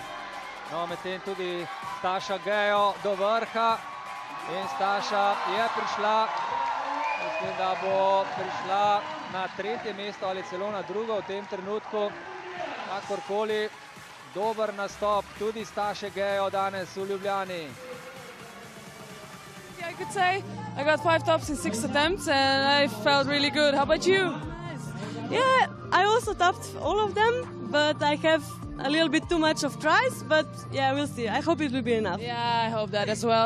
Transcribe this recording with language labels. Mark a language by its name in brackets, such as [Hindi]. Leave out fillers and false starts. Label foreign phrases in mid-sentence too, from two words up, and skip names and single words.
[Slovenian] No, medtem tudi Staša Gejo do vrha in Staša je prišla, mislim, da bo prišla na 3. mesto ali celo na 2. v tem trenutku. Kakorkoli, dober nastop tudi Staše Gejo danes v Ljubljani. [English] I could say I got 5 tops in 6 attempts and I felt really good. How about you? Yeah, I also topped all of them, but I have a little bit too much of tries, but yeah, we'll see. I hope it will be enough. Yeah, I hope that as well.